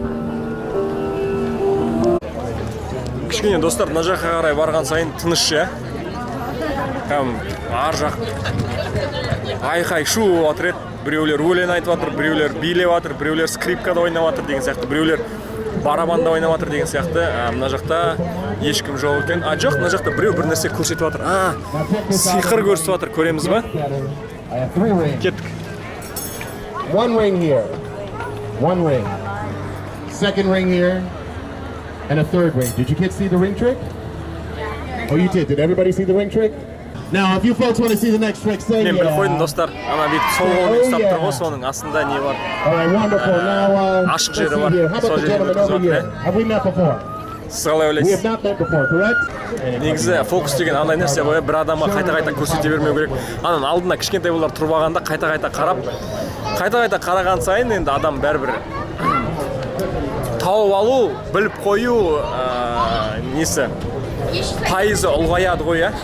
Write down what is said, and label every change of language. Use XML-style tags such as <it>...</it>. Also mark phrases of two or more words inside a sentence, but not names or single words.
<kk>Кішкене достар, мына жаққа қарай барған сайын тыныш, ар жақ айқай шу отыр еді. Біреулер өлең айтып жатыр, біреулер билеп жатыр, біреулер скрипкада ойнап жатыр деген сияқты, біреулер барабанда ойнап жатыр деген сияқты. Мына жақта ешкім жоқ екен. Жоқ, мына жақта біреу бір нәрсе көрсетіп жатыр. Сиқыр көрсетіп жатыр, көреміз ба? Кеттік.</kk> <en>One ring here. One ring. Second ring here. And a third ring. Did you kids see the ring trick? Oh, you did. Did everybody see the ring trick? Now, if you folks want to see the next trick, say</en> <kk>Мен біліп қойдым</kk> <en>yeah.</en> <kk>достар. Ана бүйтіп сол қолмен ұстап тұр ғой, соның астында не бар?</kk> <en>All right, wonderful. Now,</en> <kk>Ашық</kk> <en>let's</en> <kk>жері</kk> <en>see</en> <kk>бар.</kk> <en>here. How about</en> <kk>Сол</kk> <en>the</en> <kk>жерге</kk> <en>gentleman over</en> <kk>өткізіп</kk> <en>here?</en> <kk>жатыр,</kk> <en>Have we met before?</en> <kk>Сіз қалай</kk> <en>We have</en> <kk>ойлайсыз?</kk> <en>not met before, correct?</en> <kk>Негізі фокус деген андай нәрсе ғой, бір адамға қайта-қайта көрсете бермеу керек. Ананың алдына кішкентай балалар тұрып алғанда қайта-қайта қарап, қайта-қайта қараған сайын енді адам бәрібір тауып алу, біліп қою несі пайызы ұлғаяды ғой, иә.</kk>